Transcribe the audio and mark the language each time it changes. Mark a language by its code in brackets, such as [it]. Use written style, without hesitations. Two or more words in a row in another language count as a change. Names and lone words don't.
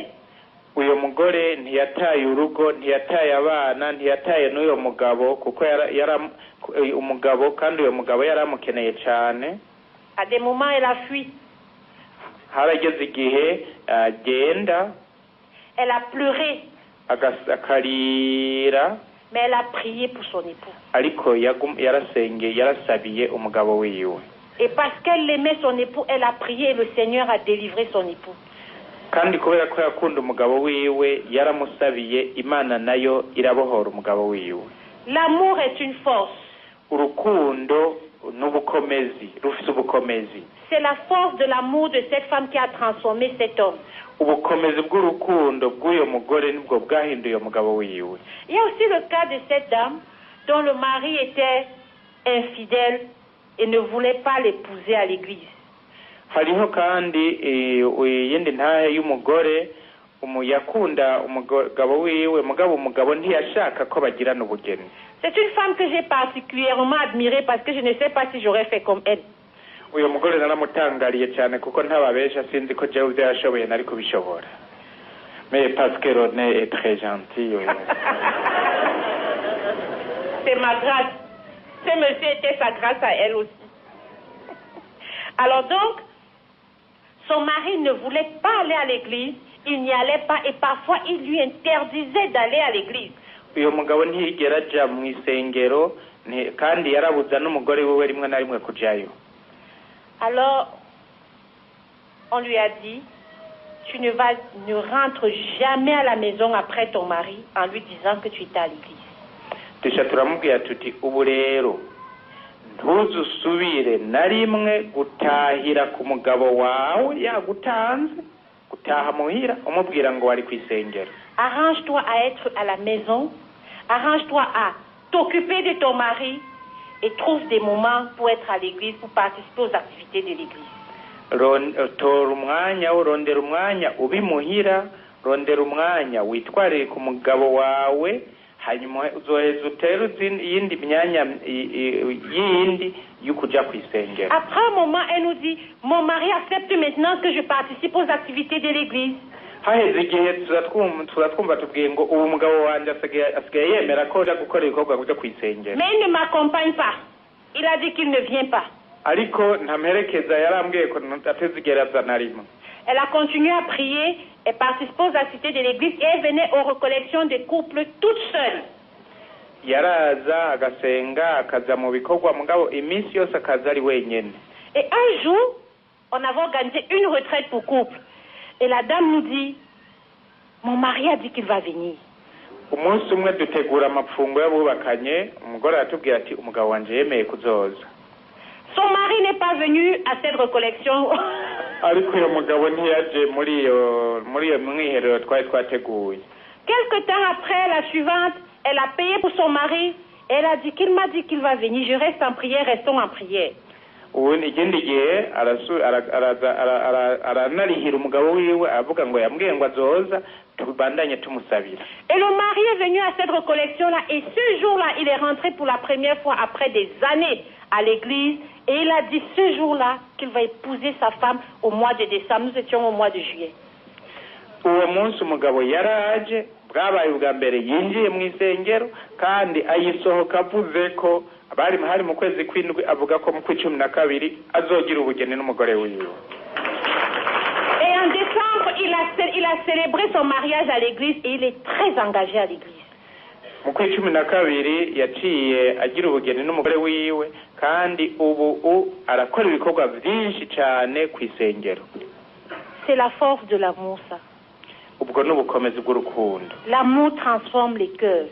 [rn] Uyo mugore ntiyataye urugo, ntiyataye abana, ntiyataye n'uyo mugabo kuko umugabo kandi uyo mugabo yaramukeneye cyane. [fr] À des moments elle a fui. [rn] Harageze igihe agenda. [fr] Elle a pleuré. [rn] Akarira. [fr] Mais elle a prié pour son époux. [rn] Ariko yarasabiye umugabo wiwe. [fr] Et parce qu'elle aimait son époux, elle a prié et le Seigneur a délivré son époux. [rn] Kandi kubera ko yakunda umugabo wiwe yaramusabiye, Imana nayo irabohora umugabo wiwe. [fr] L'amour est une force. [rn] Urukundo n'ubukomezi, rufise ubukomezi. [fr] C'est la force de l'amour de cette femme qui a transformé cet homme. [rn] Ubukomezi bw'urukundo bw'uyo mugore nibwo bwahinduye umugabo wiwe. [fr] Il y a aussi le cas de cette dame dont le mari était infidèle et ne voulait pas l'épouser à l'église. [rn] Hariho kandi yindi ntahe y'umugore yakunda umugabo wiwe, mugabo umugabo ntiyashaka ko bagirana ubugeni. [fr] C'est une femme que j'ai particulièrement admirée parce que je ne sais pas si j'aurais fait comme elle. [rn] Uyo mugore naramutangariye cyane kuko ntababesha, sinzi ko jewe byashoboye nari kubishobora. [fr] Mais parce que René est très gentil. C'est ma grâce. Ce monsieur était sa grâce à elle aussi. Alors donc, son mari ne voulait pas aller à l'église, il n'y allait pas et parfois il lui interdisait d'aller à l'église. [rn] Uyo mugabo ntiyigera aja mu isengero kandi yarabuza n'umugore wiwe rimwe na rimwe kujayo. [fr] Alors, on lui a dit, tu ne rentres jamais à la maison après ton mari en lui disant que tu étais à l'église. [rn] Tusha turamubwira tuti ubu rero ntuzusubire na rimwe gutahira ku mugabo wawe yagutanze, gutaha muhira umubwira ngo wari kwisengera. [fr] Arrange-toi à être à la maison, arrange-toi à t'occuper de ton mari et trouve des moments pour être à l'église, pour participer aux activités de l'église. [rn] tora umwanya urondera umwanya ubimuhira, rondera umwanya witwarire ku mugabo wawe, hanyuma uzoheza utere iyindi myanya yindi y'ukuja kwisengera. [fr] Après un moment, elle nous dit, mon mari accepte maintenant que je participe aux activités de l'église. [rn] Haheze igihe turatwumva tubwiye ngo ubu umugabo wanjye asigaye yemera ko aja gukora ibikorwa byo kwisengera. [fr] Mais il ne m'accompagne pas. Il a dit qu'il ne vient pas. [rn] Ariko ntamperekeza, yarambwiye ko atazigera aza na rimwe. [fr] Elle a continué à prier et participer aux activités de l'église et elle venait aux recollections des couples toute seule. [rn] Yaraza agasenga akaza mu bikorwa mugabo iminsi yose akaza ari wenyene. [fr] Et un jour, on avait organisé une retraite pour couple. Et la dame nous dit, mon mari a dit qu'il va venir. [rn] Umunsi umwe dutegura amapfungo y'abubakanye, umugore aratubwira ati umugabo wanje yemeye kuzoza. [fr] Son mari n'est pas venu à cette recollection. [rn] Ariko uyo mugabo ntiyaje muri iyo mwiherero twari twateguye. [fr] Quelque temps après, la suivante, elle a payé pour son mari. Elle a dit qu'il m'a dit qu'il va venir. Je reste en prière, restons en prière. [rn] Ikindi gihe aranarihira umugabo wiwe avuga ngo yambwiye ngo azoza tubandanye tumusabira. [fr] Et le mari est venu à cette recollection-là et ce jour-là, il est rentré pour la première fois après des années à l'église et il a dit ce jour-là qu'il va épouser sa femme au mois de décembre. Nous étions au mois de juillet. [rn] Uwo munsi umugabo yaraje, bwabaye ubwa mbere yinjiye mu isengero kandi ayisohoka avuze ko hari mu kwezi kw'indwi avuga ko mu kw'icumi na kabiri azogira ubugeni n'umugore wiwe. [fr] Et en décembre, il a célébré son mariage à l'église et il est très engagé à l'église. [rn] Mu kw'icumi na kabiri yaciye agira ubugeni n'umugore wiwe kandi ubu arakora ibikorwa byinshi cyane ku isengero. [fr] C'est la force de l'amour, ça. [rn] Ubwo n'ubukomezi bw'urukundo. [fr] L'amour transforme les cœurs.